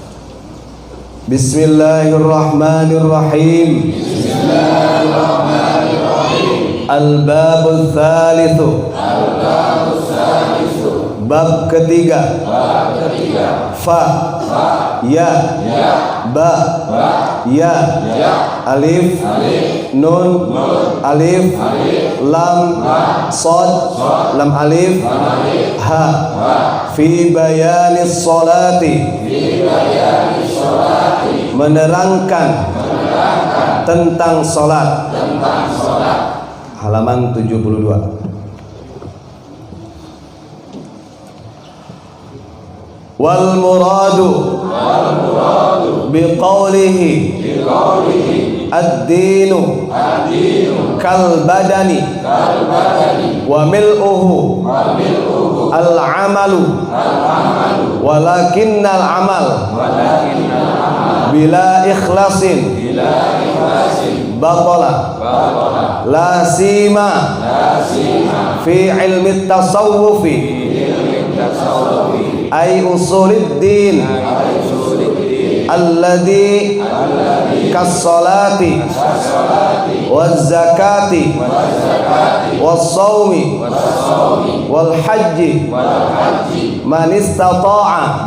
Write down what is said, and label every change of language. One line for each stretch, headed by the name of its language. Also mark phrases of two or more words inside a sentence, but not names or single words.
Arabic: بسم الله الرحمن الرحيم. بسم الله الرحمن الرحيم. الباب الثالث.
Indonesian: Bab ketiga.
Arabic: فا، يا، با، يا, ألف، نون، ألف، لام، صاد، لام ألف، ها. في بيان الصلاة,
Indonesian: menerangkan tentang salat. Halaman 72.
Arabic: والمراد بقوله الدين كالبدن وملؤه العمل ولكن العمل بلا إخلاص باطل لا سيما في علم التصوف أي أصول الدين الذي كالصلاة والزكاة والصوم والحج من استطاع